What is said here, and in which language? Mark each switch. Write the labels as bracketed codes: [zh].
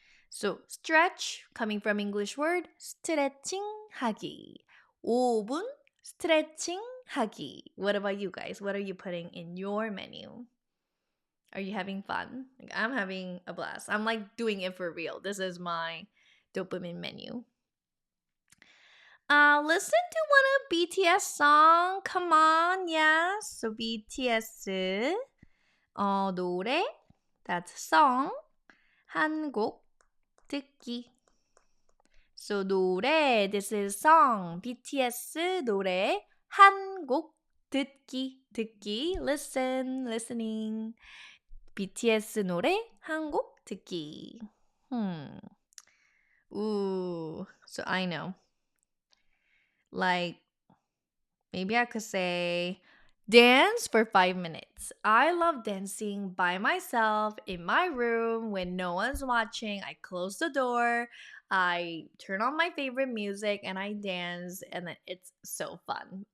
[en] So stretch, coming from English word, [ko] 스트레칭 하기. 5분 stretching 하기. [en] What about you guys? What are you putting in your menu? Are you having fun? Like, I'm having a blast. I'm like doing it for real. This is my dopamine menu. Listen to one of BTS song. Come on, yes. So BTS 노래, that's song. [ko] 한 곡 듣기. [en] So 노래, this is song. [ko] BTS 노래 한 곡 듣기. Listening. BTS 노래 한 곡 듣기. [en] Hmm. Ooh. So I know. Like, maybe I could say dance for 5 minutes. I love dancing by myself in my room when no one's watching. I close the door, I turn on my favorite music, and I dance, and then it's so fun.